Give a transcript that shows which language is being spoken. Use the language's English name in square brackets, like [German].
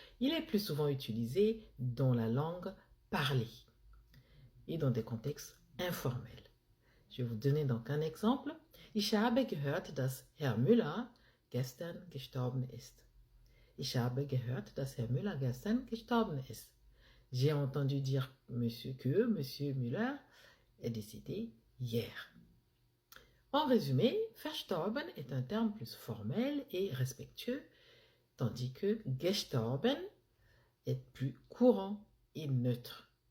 [French] Il est plus souvent utilisé dans la langue parlée et dans des contextes informels. Je vais vous donner donc un exemple. [German] Ich habe gehört, dass Herr Müller gestern gestorben ist. Ich habe gehört, dass Herr Müller gestern gestorben ist. [French] J'ai entendu dire que Monsieur Müller est décédé hier. En résumé, verstorben est un terme plus formel et respectueux, tandis que gestorben est plus courant et neutre.